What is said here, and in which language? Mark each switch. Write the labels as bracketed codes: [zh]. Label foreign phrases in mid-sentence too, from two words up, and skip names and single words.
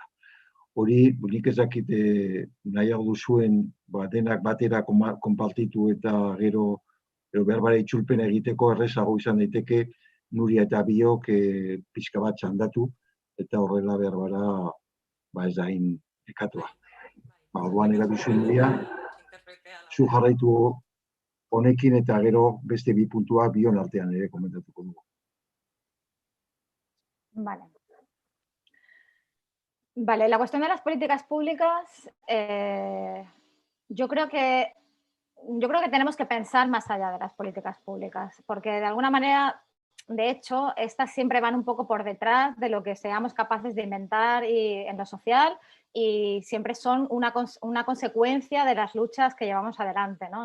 [eu] Hori, nik ez dakit nahiago duzuen denak batera konpartitu eta gero berbara itzulpena egiteko errezago izan daiteke Nuria eta biok pixka bat txandatu eta horrela berbara ez da hain ekatua. Orduan erabizu Nuria, zu jarraitu honekin eta gero beste bi puntua bion artean ere komentatuko dugu. [es] Vale, la cuestión de las políticas públicas, yo creo que tenemos que pensar más allá de las políticas públicas, porque de alguna manera, de hecho, estas siempre van un poco por detrás de lo que seamos capaces de inventar en lo social y siempre son una consecuencia de las luchas que llevamos adelante, ¿no?